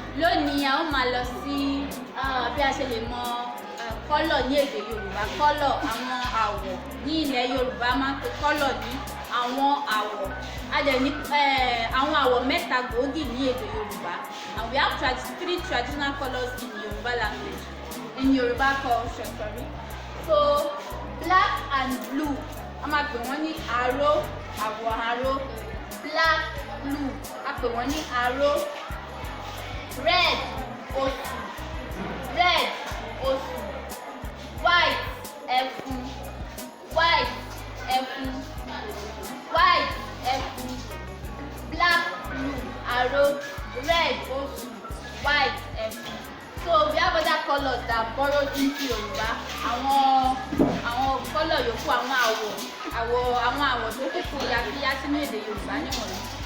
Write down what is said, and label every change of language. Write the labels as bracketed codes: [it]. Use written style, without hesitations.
[yo] Lónìí a ó máa lọ sí bí a ṣe lè mọ kọ́lọ̀ ní èdè Yorùbá. Kọ́lọ̀ àwọn àwọ̀ ní ilẹ̀ Yorùbá máa ń pe kọ́lọ̀ ní àwọn àwọ̀. A dẹ̀ ní àwọn àwọ̀ mẹ́ta gbòógì ní èdè Yorùbá. [en] And we have three traditional colors in Yorùbá language, in Yorùbá culture, sorry. So black and blue, [yo] a máa pè wọ́n ní aró, àwọ̀ aró. Black, blue, a pè wọ́n ní aró. Red, osù. Red, osù. White, ẹfun. White, ẹfun. White, ẹfun. Black, blue, aró. Red, osù. White, ẹfun. [en] So we have other colors that borrowed into Yorùbá. [yo] Àwọn color yòókù, àwọn àwọ̀ tó kókó yàtọ̀ sínú èdè Yorùbá níwọ̀nyí.